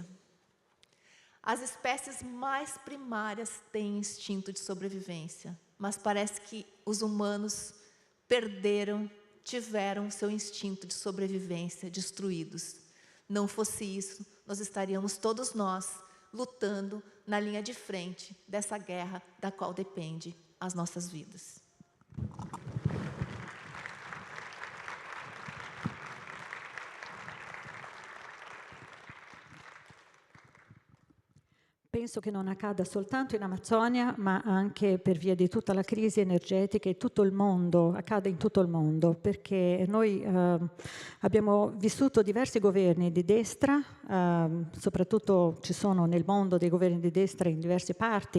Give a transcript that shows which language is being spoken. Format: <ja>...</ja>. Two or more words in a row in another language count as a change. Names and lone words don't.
<pt>As espécies mais primárias têm instinto de sobrevivência, mas parece que os humanos tiveram seu instinto de sobrevivência destruídos. Não fosse isso, nós estaríamos todos nós lutando na linha de frente dessa guerra da qual depende as nossas vidas.</pt> <it>Penso che non accada soltanto in Amazzonia, ma anche per via di tutta la crisi energetica e tutto il mondo, accade in tutto il mondo, perché noi abbiamo vissuto diversi governi di destra, soprattutto ci sono nel mondo dei governi di destra in diverse parti.</it>